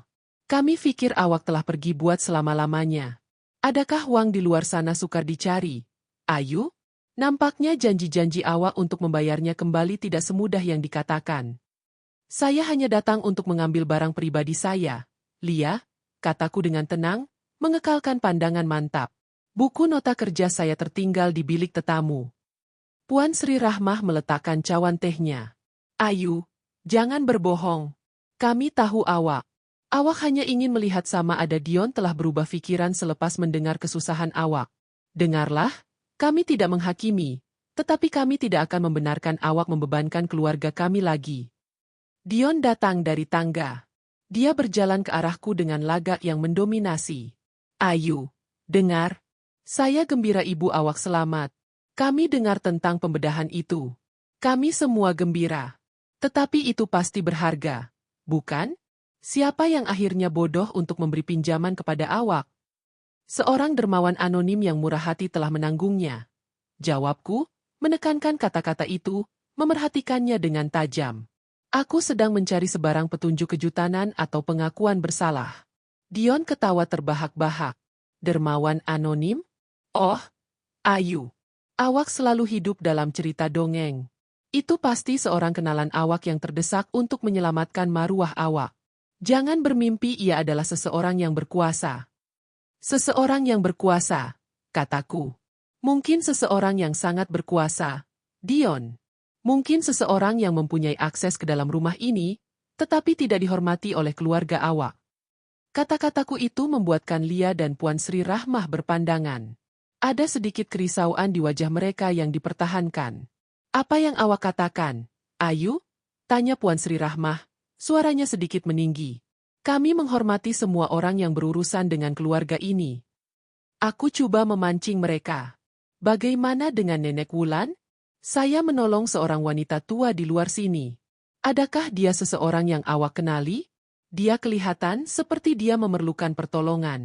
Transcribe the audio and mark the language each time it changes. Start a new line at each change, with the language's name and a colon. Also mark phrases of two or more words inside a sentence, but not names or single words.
Malay: "Kami pikir awak telah pergi buat selama-lamanya. Adakah uang di luar sana sukar dicari? Ayu? Nampaknya janji-janji awak untuk membayarnya kembali tidak semudah yang dikatakan." "Saya hanya datang untuk mengambil barang pribadi saya, Lia," kataku dengan tenang, mengekalkan pandangan mantap. "Buku nota kerja saya tertinggal di bilik tetamu." Puan Sri Rahmah meletakkan cawan tehnya. "Ayu, jangan berbohong. Kami tahu awak. Awak hanya ingin melihat sama ada Dion telah berubah pikiran selepas mendengar kesusahan awak. Dengarlah, kami tidak menghakimi, tetapi kami tidak akan membenarkan awak membebankan keluarga kami lagi." Dion datang dari tangga. Dia berjalan ke arahku dengan lagak yang mendominasi. "Ayu, dengar. Saya gembira ibu awak selamat. Kami dengar tentang pembedahan itu. Kami semua gembira. Tetapi itu pasti berharga, bukan? Siapa yang akhirnya bodoh untuk memberi pinjaman kepada awak?" "Seorang dermawan anonim yang murah hati telah menanggungnya," jawabku, menekankan kata-kata itu, memerhatikannya dengan tajam. Aku sedang mencari sebarang petunjuk kejutanan atau pengakuan bersalah. Dion ketawa terbahak-bahak. "Dermawan anonim? Oh, Ayu. Awak selalu hidup dalam cerita dongeng. Itu pasti seorang kenalan awak yang terdesak untuk menyelamatkan maruah awak. Jangan bermimpi ia adalah seseorang yang berkuasa." "Seseorang yang berkuasa," kataku. "Mungkin seseorang yang sangat berkuasa, Dion. Mungkin seseorang yang mempunyai akses ke dalam rumah ini, tetapi tidak dihormati oleh keluarga awak." Kata-kataku itu membuatkan Lia dan Puan Sri Rahmah berpandangan. Ada sedikit kerisauan di wajah mereka yang dipertahankan. "Apa yang awak katakan, Ayu?" tanya Puan Sri Rahmah, suaranya sedikit meninggi. "Kami menghormati semua orang yang berurusan dengan keluarga ini." Aku coba memancing mereka. "Bagaimana dengan Nenek Wulan? Saya menolong seorang wanita tua di luar sini. Adakah dia seseorang yang awak kenali? Dia kelihatan seperti dia memerlukan pertolongan."